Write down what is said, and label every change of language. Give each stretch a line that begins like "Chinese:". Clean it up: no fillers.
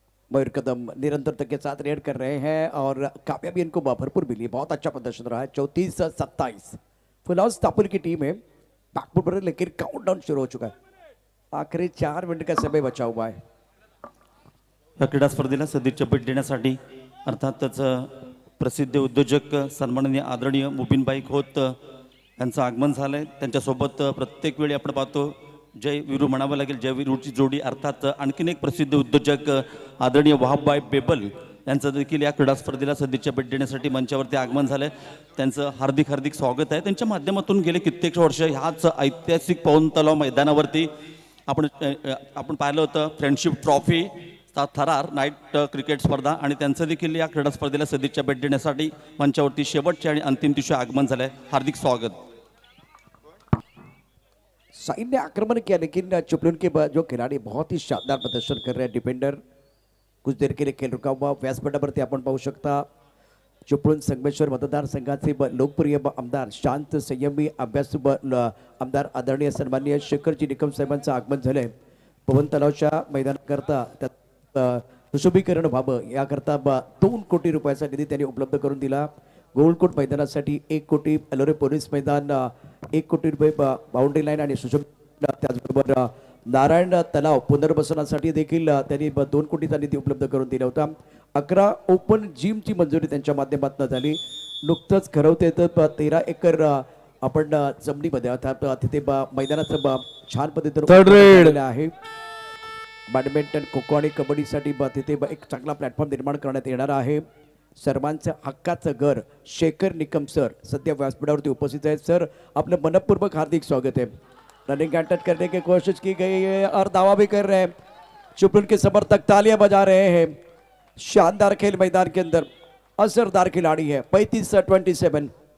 Hindi: मयूर कदम निरंतरता के साथ रेड कर रहे हैं और कामयाबी इनको भरपूर मिली। बहुत अच्छा प्रदर्शन रहा है। 34-27 फिलहाल स्थापुर की टीम है बैकफुट पर, लेकिन काउंटडाउन शुरू हो चुका है। आखिरी 4 मिनट का समय बचा हुआ है।
Marathi: या क्रीडा स्पर्धेला सदिच्छा भेट देण्यासाठी अर्थातच प्रसिद्ध उद्योजक सन्माननीय आदरणीय मुबीनबाई खोत यांचं आगमन झालंय। त्यांच्यासोबत प्रत्येक वेळी आपण पाहतो जय वीरू म्हणावं लागेल, जय वीरूची जोडी अर्थात आणखीन एक प्रसिद्ध उद्योजक आदरणीय वहाबबाई बेबल यांचं देखील या क्रीडा स्पर्धेला सदिच्छा भेट देण्यासाठी मंचावरती आगमन झालंय। त्यांचं हार्दिक हार्दिक स्वागत आहे। त्यांच्या माध्यमातून गेले कित्येक वर्ष ह्याच ऐतिहासिक पवन तलाव मैदानावरती आपण पाहिलं होतं फ्रेंडशिप ट्रॉफी थरार नाईट क्रिकेट स्पर्धा, आणि त्यांचं देखील या क्रीडा स्पर्धेला सदिच्छा भेट देण्यासाठी मंचावरती शेवटचे आणि अंतिम दिवशी आगमन झालंय। हार्दिक स्वागत। साइन ने आक्रमण किया, लेकिन चिपळूण के जो खिलाड़ी बहुत ही शानदार प्रदर्शन कर रहे हैं। डिफेंडर कुछ देर के लिए खेल रुका हुआ। व्यासपीठावरती आपण पाहू शकता चिपळूण संगमेश्वर मतदारसंघाचे लोकप्रिय आमदार शांत संयमी अभ्यासू आमदार आदरणीय सन्माननीय शेखरजी निकम साहेबांचं आगमन झालंय। पवन तलावच्या मैदानाकरता सुशोभीकरण व्हावं याकरता 2 कोटी रुपयाचा निधी त्यांनी उपलब्ध करून दिला। गोलकोट मैदानासाठी 1 कोटी, अलोरे पोलीस मैदान 1 कोटी रुपये बाउंड्री लाईन आणि सुशोभ, त्याचबरोबर नारायण तलाव पुनर्वसनासाठी देखील त्यांनी 2 कोटीचा निधी उपलब्ध करून दिला होता। 11 ओपन जिमची मंजुरी त्यांच्या माध्यमातून झाली। नुकतंच खरवते तर 13 एकर आपण जमिनीमध्ये अर्थात तिथे मैदानाचं छान पद्धतीने आहे। बॅडमिंटन, खो खो आणि कबड्डीसाठी तिथे एक चांगला प्लॅटफॉर्म निर्माण करण्यात येणार आहे। सर्वांचं हक्काचं घर शेखर निकम सर सध्या व्यासपीठावरती उपस्थित आहेत। सर, आपलं मनपूर्वक हार्दिक
Hindi: स्वागत है। रनिंग अटैक करने की कोशिश की गई है और दावा भी कर रहे हैं। चिपळूण के समर्थक तालियां बजा रहे हैं। शानदार खेल मैदान के अंदर, असरदार खिलाड़ी है। 35-27।